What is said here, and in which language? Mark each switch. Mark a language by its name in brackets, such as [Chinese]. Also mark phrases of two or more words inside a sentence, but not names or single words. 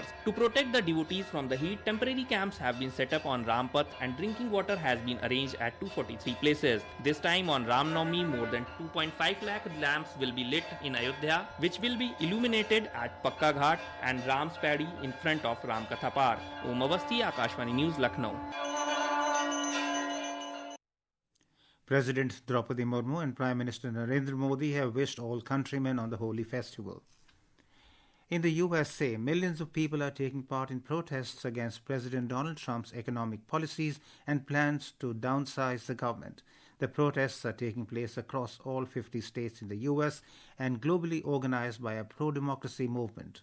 [English] To protect the devotees from the heat, temporary camps have been set up on Rampath and drinking water has been arranged at 243 places. This time on Ram Navami, more than 2.5 lakh lamps will be lit in Ayodhya, which will be illuminated at Pakka Ghat and Ram's Paddy in front of Ram Katha Park. Om Avasthi, Akashvani News, Lucknow. President Droupadi Murmu and Prime Minister Narendra Modi have wished all countrymen on the holy festival. In the USA, millions of people are taking part in protests against President Donald Trump's economic policies and plans to downsize the government. The protests are taking place across all 50 states in the US and globally organized by a pro-democracy movement.